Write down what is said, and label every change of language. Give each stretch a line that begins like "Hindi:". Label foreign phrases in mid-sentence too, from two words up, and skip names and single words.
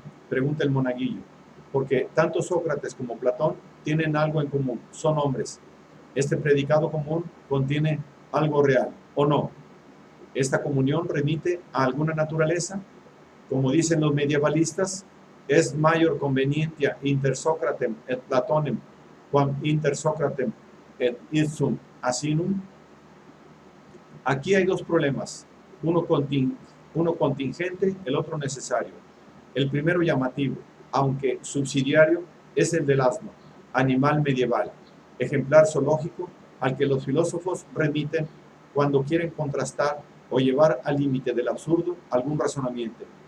Spanish: Pregunta el monaguillo. Porque tanto Sócrates como Platón tienen algo en común, son hombres. Este predicado común contiene algo real, ¿o no? Esta comunión remite a alguna naturaleza. Como dicen los medievalistas, es mayor
Latin: convenientia inter Socratem et Platonem, quam inter Socratem et ipsum asinum.
Spanish: Aquí hay dos problemas, uno contingente, el otro necesario. El primero llamativo, aunque subsidiario, es el del asno, animal medieval, ejemplar zoológico al que los filósofos remiten cuando quieren contrastar o llevar al límite del absurdo algún razonamiento.